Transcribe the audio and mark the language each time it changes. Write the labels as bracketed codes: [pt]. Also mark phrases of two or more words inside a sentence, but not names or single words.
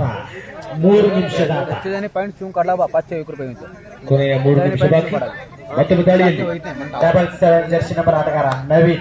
[kn] 3 ನಿಮಿಷದ ಆಟ. [mr] पॉइंट चून काढला बा 501 रुपये [kn] ಕೊನೆಯ 3 ನಿಮಿಷ ಬಾಕಿ. ಮತ್ತೊಮ್ಮೆ ದಾಳಿಯಲ್ಲಿ ಡಬಲ್ 7 ಜರ್ಸಿ ನಂಬರ್ ಆಟಗಾರ ನವೀನ್.